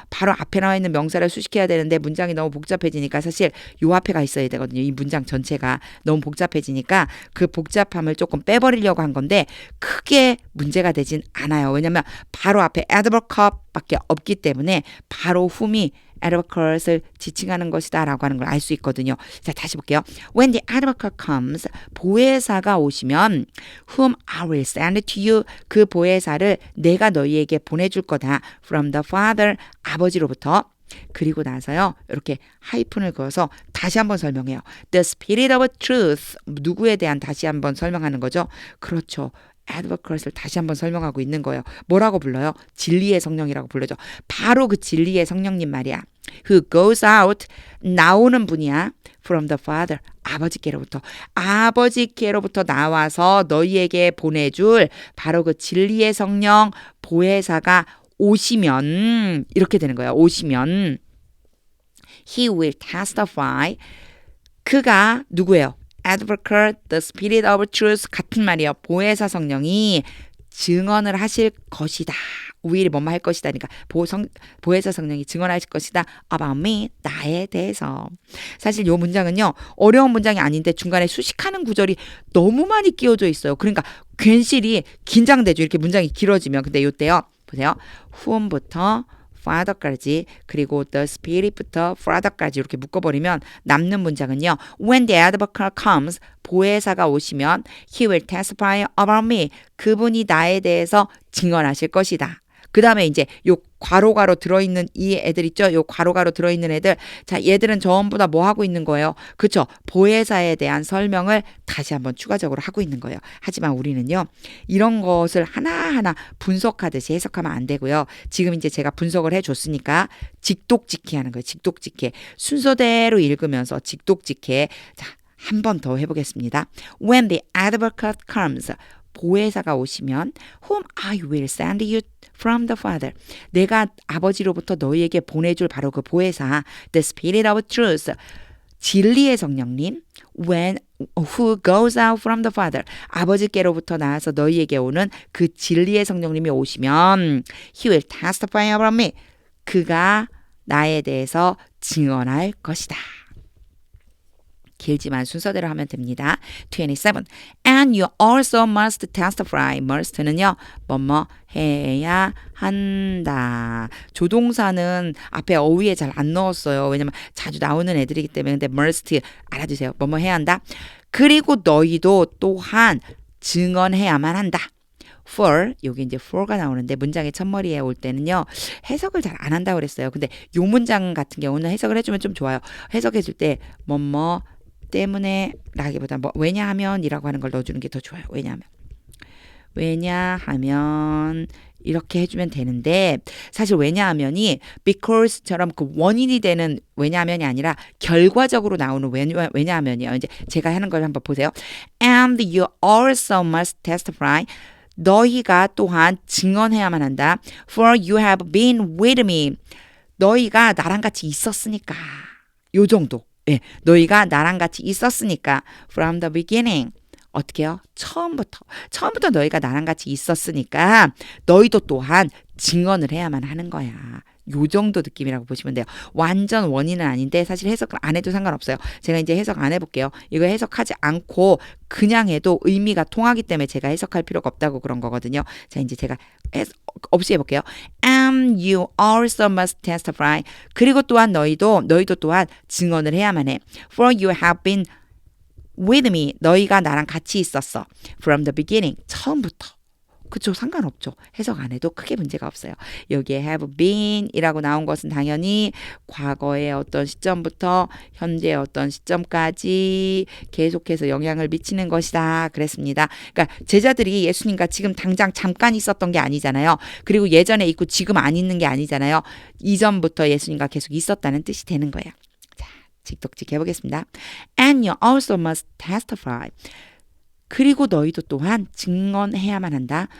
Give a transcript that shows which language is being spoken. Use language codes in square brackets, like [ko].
[ko] 바로 앞에 나와 있는 명사를 수식해야 되는데 문장이 너무 복잡해지니까 사실 요 앞에가 있어야 되거든요. 이 문장 전체가 너무 복잡해지니까 그 복잡함을 조금 빼버리려고 한 건데 크게 문제가 되진 않아요. 왜냐면 바로 앞에 advocate밖에 없기 때문에 바로 whom이 advocate을 지칭하는 것이다 라고 하는 걸 알 수 있거든요. 자, 다시 볼게요. [en] When the advocate comes, [ko] 보혜사가 오시면 [en] whom I will send to you, [ko] 그 보혜사를 내가 너희에게 보내줄 거다. [en] From the Father, [ko] 아버지로부터. 그리고 나서요. 이렇게 하이픈을 그어서 다시 한번 설명해요. [en] The Spirit of Truth, [ko] 누구에 대한 다시 한번 설명하는 거죠. 그렇죠. advocate을 다시 한번 설명하고 있는 거예요. 뭐라고 불러요? 진리의 성령이라고 불러죠. 바로 그 진리의 성령님 말이야. [en] Who goes out, [ko] 나오는 분이야. [en] From the Father, [ko] 아버지께로부터. 아버지께로부터 나와서 너희에게 보내줄 바로 그 진리의 성령 보혜사가 오시면 이렇게 되는 거예요. 오시면 [en] He will testify. [ko] 그가 누구예요? [en] Advocate, the Spirit of Truth [ko] 같은 말이에요. 보혜사 성령이 증언을 하실 것이다. will 뭐뭐 할 것이다니까 보혜사 성령이 증언하실 것이다. [en] About me, [ko] 나에 대해서. 사실 이 문장은요. 어려운 문장이 아닌데 중간에 수식하는 구절이 너무 많이 끼워져 있어요. 그러니까 괜시리 긴장되죠. 이렇게 문장이 길어지면. 근데 이때요. 보세요. whom부터 Father까지 그리고 the Spirit부터 Father까지 이렇게 묶어버리면 남는 문장은요. [en] When the advocate comes, [ko] 보혜사가 오시면 [en] He will testify about me. [ko] 그분이 나에 대해서 증언하실 것이다. 그 다음에 이제 요 괄호가로 들어있는 이 애들 있죠? 요 괄호가로 들어있는 애들. 자, 얘들은 전부 다 뭐 하고 있는 거예요? 그쵸? 보혜사에 대한 설명을 다시 한번 추가적으로 하고 있는 거예요. 하지만 우리는요, 이런 것을 하나하나 분석하듯이 해석하면 안 되고요. 지금 이제 제가 분석을 해줬으니까 직독직해 하는 거예요. 직독직해. 순서대로 읽으면서 직독직해. 자, 한 번 더 해보겠습니다. [en] When the advocate comes, [ko] 보혜사가 오시면 [en] whom I will send you from the Father. [ko] 내가 아버지로부터 너희에게 보내줄 바로 그 보혜사 [en] The Spirit of Truth. [ko] 진리의 성령님 [en] when who goes out from the Father. [ko] 아버지께로부터 나와서 너희에게 오는 그 진리의 성령님이 오시면 [en] He will testify about me. [ko] 그가 나에 대해서 증언할 것이다. 길지만 순서대로 하면 됩니다. 27. [en] And you also must testify. [ko] must는요. 뭐뭐 해야 한다. 조동사는 앞에 어휘에 잘 안 넣었어요. 왜냐면 자주 나오는 애들이기 때문에. 근데 must 알아두세요. 뭐뭐 해야 한다. 그리고 너희도 또한 증언해야만 한다. for 여기 이제 for가 나오는데 문장의 첫머리에 올 때는요 해석을 잘 안 한다고 그랬어요. 근데 요 문장 같은 경우는 해석을 해주면 좀 좋아요. 해석해줄 때 뭐뭐 때문에 라기보다 뭐 왜냐하면이라고 하는 걸 넣어주는 게 더 좋아요. 왜냐하면 이렇게 해주면 되는데 사실 왜냐하면이 because처럼 그 원인이 되는 왜냐하면이 아니라 결과적으로 나오는 왜냐하면이요. 이제 제가 하는 걸 한번 보세요. [en] And you also must testify. [ko] 너희가 또한 증언해야만 한다. [en] For you have been with me. [ko] 너희가 나랑 같이 있었으니까. 요 정도. 예, 너희가 나랑 같이 있었으니까. [en] From the beginning. [ko] 어떻게 해요? 처음부터 너희가 나랑 같이 있었으니까 너희도 또한 증언을 해야만 하는 거야. 요 정도 느낌이라고 보시면 돼요. 완전 원인은 아닌데 사실 해석을 안 해도 상관없어요. 제가 이제 해석 안 해볼게요. 이거 해석하지 않고 그냥 해도 의미가 통하기 때문에 제가 해석할 필요가 없다고 그런 거거든요. 자, 이제 제가 없이 해볼게요. [en] And you also must testify. [ko] 그리고 또한 너희도 또한 증언을 해야만 해. [en] For you have been with me. [ko] 너희가 나랑 같이 있었어. [en] From the beginning. [ko] 처음부터. 그쵸? 상관없죠. 해석 안 해도 크게 문제가 없어요. 여기에 have been 이라고 나온 것은 당연히 과거의 어떤 시점부터 현재의 어떤 시점까지 계속해서 영향을 미치는 것이다. 그랬습니다. 그러니까 제자들이 예수님과 지금 당장 잠깐 있었던 게 아니잖아요. 그리고 예전에 있고 지금 안 있는 게 아니잖아요. 이전부터 예수님과 계속 있었다는 뜻이 되는 거예요. 자, 직독직 해보겠습니다. [en] And you also must testify. [ko] 그리고 너희도 또한 증언해야만 한다.